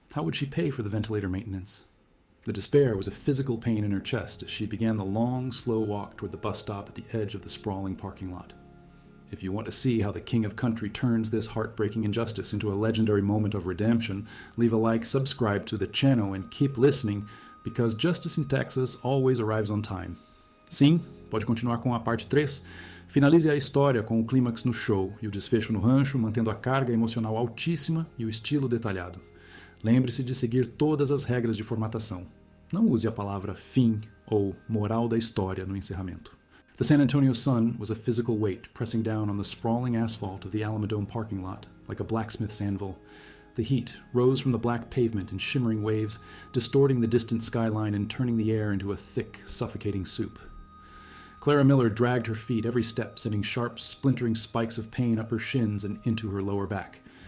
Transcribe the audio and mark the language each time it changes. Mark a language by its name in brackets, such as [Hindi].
[English] How would she pay for the ventilator maintenance? The despair was a physical pain in her chest as she began the long, slow walk toward the bus stop at the edge of the sprawling parking lot. If you want to see how the King of Country turns this heartbreaking injustice into a legendary moment of redemption, leave a like, subscribe to the channel, and keep listening, because justice in Texas always arrives on time. [Portuguese] Sim, pode continuar com a parte 3. Finalize a história com o clímax no show e o desfecho no rancho, mantendo a carga emocional altíssima e o estilo detalhado. Lembre-se de seguir todas as regras de formatação. Não use a palavra fim ou moral da história no encerramento. [English] The San Antonio sun was a physical weight pressing down on the sprawling asphalt of the Alamodome parking lot like a blacksmith's anvil. The heat rose from the black pavement in shimmering waves, distorting the distant skyline and turning the air into a thick, suffocating soup. Clara Miller dragged her feet every step, sending sharp, splintering spikes of pain up her shins and into her lower back.